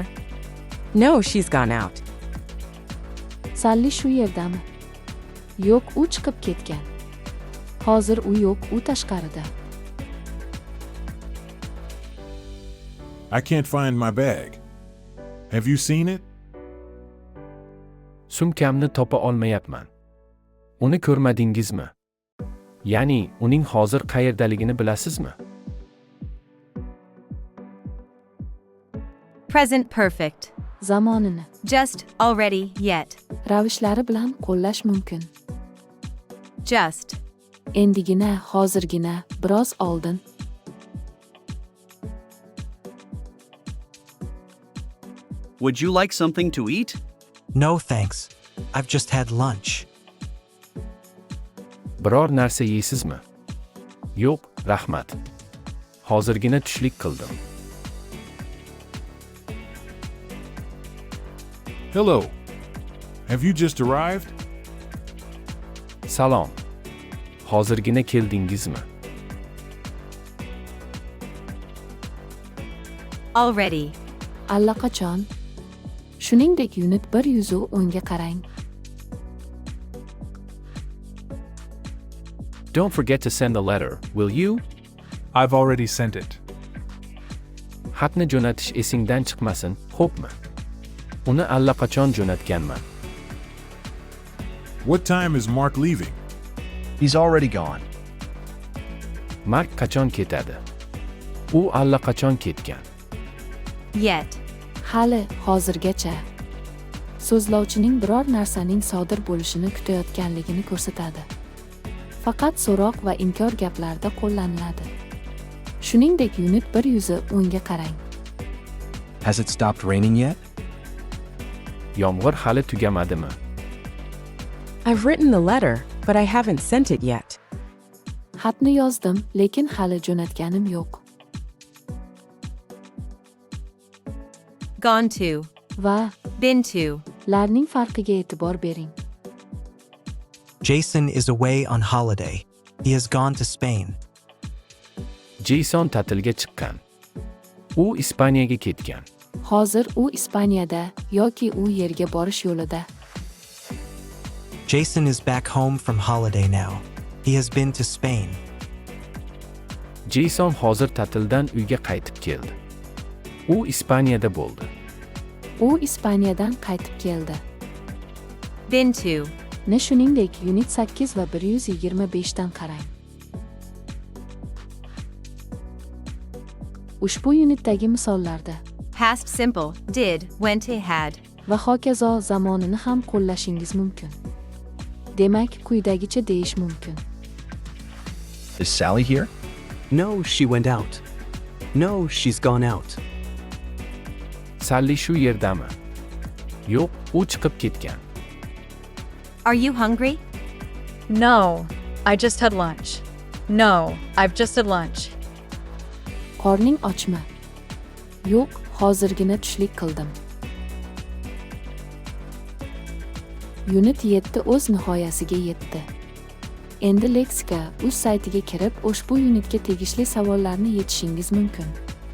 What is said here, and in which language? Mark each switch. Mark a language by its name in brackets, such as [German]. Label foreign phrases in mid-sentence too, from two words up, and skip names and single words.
[English] No, she's gone out. [Uzbek] Sally shu yerdami? Yo'q, u chiqib ketgan. Hozir u yo'q, u tashqarida. [English] I can't find my bag. Have you seen it? [Uzbek] Sumkamni topa olmayapman. Uni ko'rmadingizmi? Ya'ni uning hozir qayerdaligini bilasizmi? [English] Present perfect. [Uzbek] Zamonini [English] Just, already, yet. [Uzbek] ravishlari bilan qo'llash mumkin. [English] Just. [Uzbek] Endigina, hozirgina, biroz oldin. [English] Would you like something to eat? No thanks. I've just had lunch. [Uzbek] Biror narsa yeysizmi? Yo'q, rahmat. Hozirgina tushlik qildim. [English] Hello. Have you just arrived? [Uzbek] Salom. Hozirgina keldingizmi? [English] Already. [Uzbek] Allaqachon. Shuningdek, unit 110 ga qarang. [English] Don't forget to send a letter, will you? I've already sent it. [Uzbek] Xatni jo'natish esingdan chiqmasin, xo'pmi? Uni allaqachon jo'natganman. [English] What time is Mark leaving? He's already gone. [Uzbek] Mark qachon ketadi? U allaqachon ketgan. [English] Yet. [Uzbek] Hali hozirgacha. So'zlovchining biror narsaning sodir bo'lishini kutayotganligini ko'rsatadi. Faqat so'roq va inkor gaplarda qo'llaniladi. Shuningdek, unit 110 ga qarang. [English] Has it stopped raining yet? [Uzbek] Yomg'ir hali tugamadimi? [English] I've written the letter, but I haven't sent it yet. [Uzbek] Xatni yozdim, lekin hali jo'natganim yo'q. [English] Gone to. [Uzbek] Va [English] Been to. [Uzbek] larning farqiga e'tibor bering. [English] Jason is away on holiday. He has gone to Spain. [Uzbek] Jason ta'tilga chiqqan. U Ispaniyaga ketgan. Hozir u Ispaniyada yoki u yerga borish yo'lida. [English] Jason is back home from holiday now. He has been to Spain. [Uzbek] Jason hozir ta'tildan uyga qaytib keldi. U Ispaniyada bo'ldi. U Ispaniyadan qaytib keldi. [English] Been to. [Uzbek] Ni shuningdek, unit 8 va 125 dan qarang. Ushbu unitdagi misollarda [English] Past simple. Did. Went. Had. [Uzbek] va hokazo zamonini ham qo'llashingiz mumkin. Demak, quyidagicha deyish mumkin. [English] Is Sally here? No, she went out. No, she's gone out. [Uzbek] Sally shu yerdami? Yo'q, u chiqib ketgan. [English] Are you hungry? No, I just had lunch. No, I've just had lunch. [Uzbek] Qorning ochmi? Yo'q, hozirgina tushlik qildim. Unit 7 o'z nihoyasiga yetdi. Endi leksika uz saytiga kirib, ushbu unitga tegishli savollarni yechishingiz mumkin.